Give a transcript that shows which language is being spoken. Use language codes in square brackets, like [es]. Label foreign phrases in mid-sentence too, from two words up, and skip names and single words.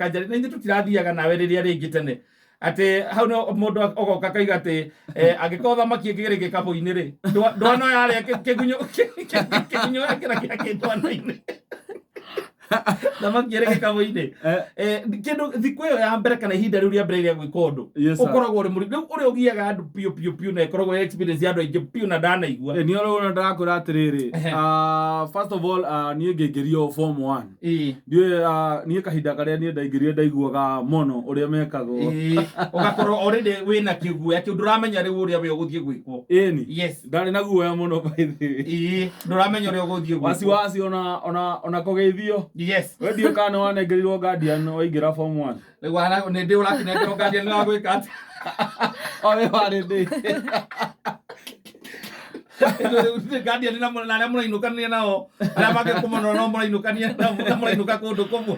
[ki] kanjari na ingi tutirathiaga nawe riria ringi tene ati hau no mundu ogoka kaiga ati angikorwo thamaki ingigire gikabu-ini ri ndwana yaria kigunyo yakira kindwana-ini thamaki iri gikabu-ini kindu thiku iyo ya mbere kana ihinda riu ria mbere ria gwika undu ukoragwo uri muri riu uria ugiaga andu piu na ikoragwo experience ya andu aingi piu na ndanaigua ni oro ndarakwira atiriri [en] first of all [ki] nie ngingirio form 1 nie kahinda karia nie ndaingirio ndaiguaga mono uria mekagwo ugakorwo already wina kiguoya kiu nduramenya riu uria we uguthie gwikwo ndari na guoya muno [en] by the way [ki] nduramenya uria uguthie gwikwo wasi ona kugeithio we ndio kana wanengerirwo guardian waingira form 1 wana ni ndi urakinengerwo guardian na gwika ati owe wari ndi guardian na aria murainukania nao aria magikumonora no murainukania na murainuka kundu kumwe